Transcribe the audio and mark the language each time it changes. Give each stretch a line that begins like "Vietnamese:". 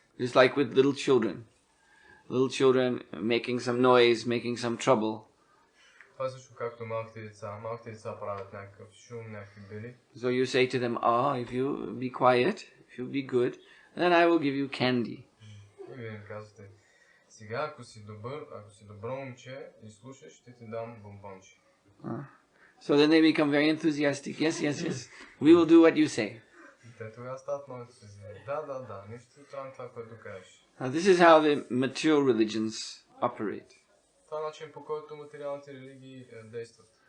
English: Just like with little children. Little children making some noise, making some trouble.
Bulgarian: Това е също както малките деца. Малките деца правят някакъв шум, някакви бели.
English: So you say to them, if you be quiet, if you be good, then I will give you candy.
Bulgarian: И вие им казвате, сега ако си добро момче и слушаш, ще ти дам бомбонче.
English: So then they become very enthusiastic. Yes. We will do what you say.
Bulgarian: Те тогава стават много ентусиазирани. Да, ние ще правим това, което кажеш.
English: This is how the material religions operate.
Bulgarian: Това е начин, по който материалните религии действат.